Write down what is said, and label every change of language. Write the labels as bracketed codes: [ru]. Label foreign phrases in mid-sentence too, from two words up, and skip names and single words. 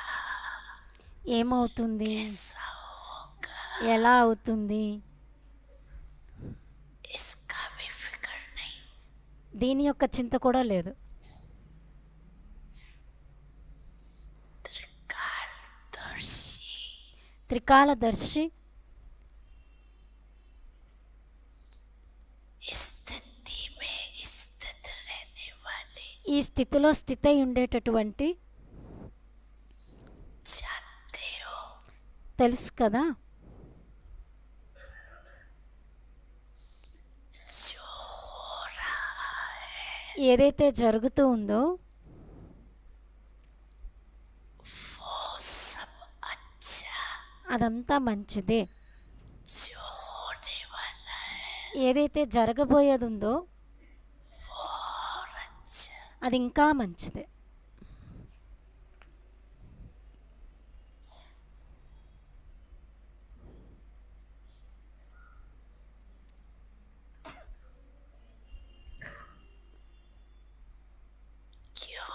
[te] ఏమవుతుంది? [hi] ऐसा होगा? [te] ఎలా అవుతుంది? [hi] इसका भी फिक्र नहीं। [te] దీని యొక్క చింత కూడా లేదు. [hi] त्रिकालदर्शी [te] త్రికాలదర్శి [hi] स्थिति में स्थित रहने वाले [te] ఈ స్థితిలో స్థితై ఉండేటటువంటి, [hi] जानते हो [te] తెలుసు కదా, [hi] जो हो रहा है [te] ఏదైతే జరుగుతూ ఉందో [hi] वो सब अच्छा, [te] అదంతా మంచిదే. [hi] जो होने वाला है [te] ఏదైతే జరగబోయేది ఉందో [hi] वो और अच्छा। [te] అది ఇంకా మంచిదే. [hi] क्यों?